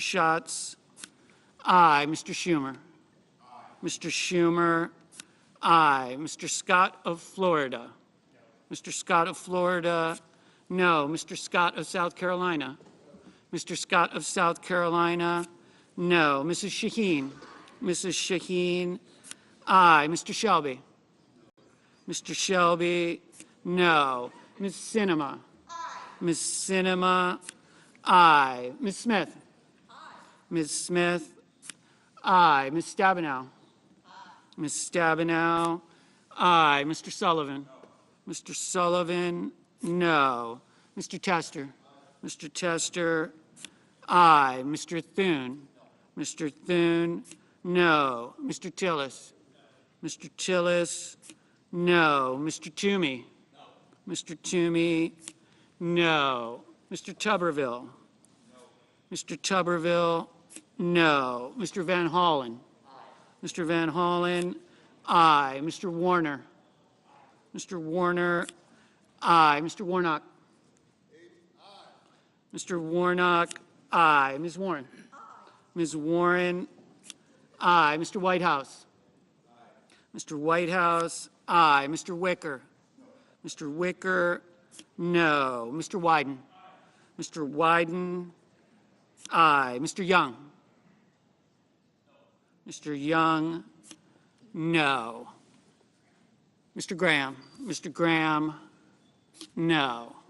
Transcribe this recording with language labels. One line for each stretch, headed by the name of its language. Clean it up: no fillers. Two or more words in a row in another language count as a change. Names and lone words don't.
English: Schatz, aye. Mr. Schumer? Aye. Mr. Schumer, aye. Mr. Scott of Florida? No. Mr. Scott of Florida, no. Mr. Scott of South Carolina? Mr. Scott of South Carolina, no. Mrs. Shaheen? Mrs. Shaheen, aye. Mr. Shelby? Mr. Shelby, no. Ms. Sinema? Aye. Ms. Sinema, aye. Ms. Smith? Aye. Ms. Smith, aye. Ms. Stabenow? Aye. Ms. Stabenow, aye. Mr. Sullivan? No. Mr. Sullivan, no. Mr. Tester? Aye. Mr. Tester, aye. Mr. Thune? No. Mr. Thune, no. Mr. Tillis? No. Mr. Tillis, no. Mr. Toomey? No. Mr. Toomey, no. Mr. Tuberville? No. Mr. Tuberville, no. Mr. Van Hollen? Aye. Mr. Van Hollen, aye. Mr. Warner? Aye. Mr. Warner, aye. Mr. Warnock? Aye. Mr. Warnock, aye. Ms. Warren? Aye. Ms. Warren, Aye. Mr. Whitehouse? Mr. Whitehouse, aye. Mr. Wicker? Mr. Wicker, no. Mr. Wyden? Mr. Wyden, aye. Mr. Young? Mr. Young, no. Mr. Graham? Mr. Graham, no.